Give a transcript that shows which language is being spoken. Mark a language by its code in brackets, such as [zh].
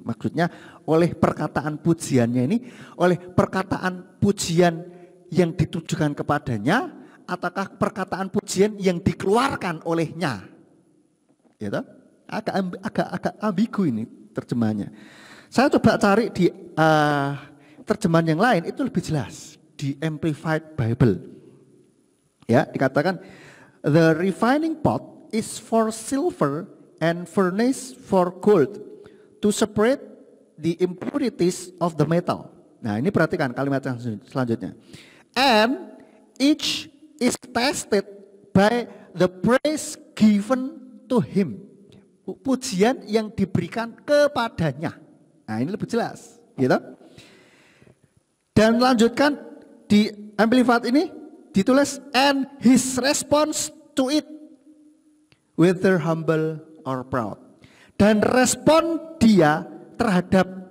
[id] Maksudnya oleh perkataan pujiannya ini, oleh perkataan pujian yang ditujukan kepadanya, ataukah perkataan pujian yang dikeluarkan olehnya? Gitu? Agak ambigu ini terjemahannya. Saya coba cari di terjemahan yang lain, itu lebih jelas. Di Amplified Bible. Ya, dikatakan, [en] the refining pot is for silver and furnace for gold, to separate the impurities of the metal. [id] Nah, ini perhatikan kalimat yang selanjutnya. [en] And each is tested by the praise given to him. [id] Pujian yang diberikan kepadanya. Nah, ini lebih jelas, gitu. Dan lanjutkan di Amplified ini ditulis, [en] and his response to it, whether humble or proud. [id] Dan respon dia terhadap